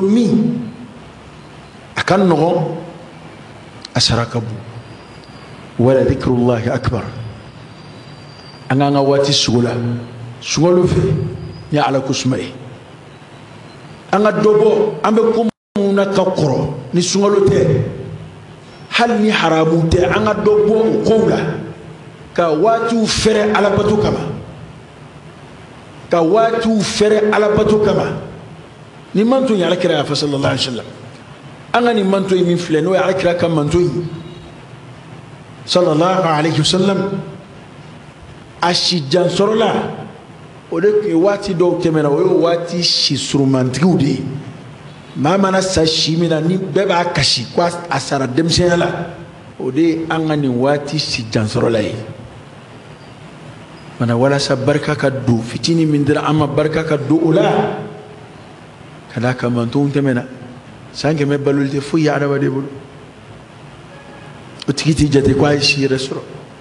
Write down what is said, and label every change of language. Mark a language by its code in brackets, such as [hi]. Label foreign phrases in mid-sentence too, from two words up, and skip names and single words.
[bm] min a ka nɔgɔn a sara ka bon [ar] ولذكر الله أكبر [bm] an k'an ka waati sugu la sunkalo fɛ ni ala ko suma ye an ka dɔ bɔ an bɛ ko minnu na ka kɔrɔ ni sunkalo tɛ hali ni haramu tɛ an ka dɔ bɔ o kow la ka waatiw fɛrɛ alabato kama ka waatiw fɛrɛ alabato kama ni manto ye alakira y'a fɔ [ar] صلى الله عليه وسلم [bm] an ka nin manto ye min filɛ n'o ye alakira ka manto ye [ar] صلى الله عليه وسلم [bm] a si jansɔrɔla o de tun ye waati dɔw tɛmɛna o ye waati si surumantigiw de ye maa mana sa si min na ni bɛɛ b'a kasi ko a sara denmisɛnya la o de ye an ka nin waati si jansɔrɔla ye mana walasa barika ka don fitinin min dira an ma barika ka don o la ka d'a kan mantonw tɛmɛna san kɛmɛ baloli tɛ foyi ye adamaden bolo o tigi t'i jate ko a ye si yɛrɛ sɔrɔ